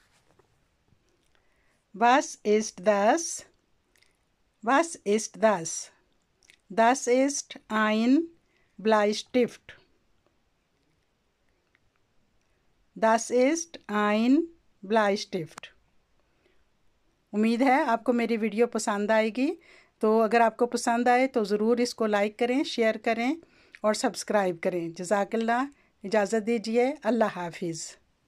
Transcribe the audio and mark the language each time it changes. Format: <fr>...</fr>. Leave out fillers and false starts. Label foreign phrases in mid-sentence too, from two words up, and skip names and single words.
<de>Was ist das? Was ist das? Das ist ein Bleistift. Das ist ein Bleistift.</de> <ur>امید ہے آپ کو میری ویڈیو پسند آئے گی. تو اگر آپ کو پسند آئے تو ضرور اس کو لائیک کریں، شیئر کریں اور سبسکرائب کریں. جزاک اللہ۔ اجازت دیجیے۔ اللہ حافظ.</ur>